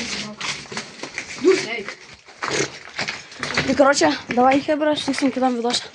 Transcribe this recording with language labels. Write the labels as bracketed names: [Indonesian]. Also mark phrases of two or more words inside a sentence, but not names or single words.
[Lithuanian] Tai, [Russian] короче, давай, хебра, [Lithuanian] sutiksim kitam videose.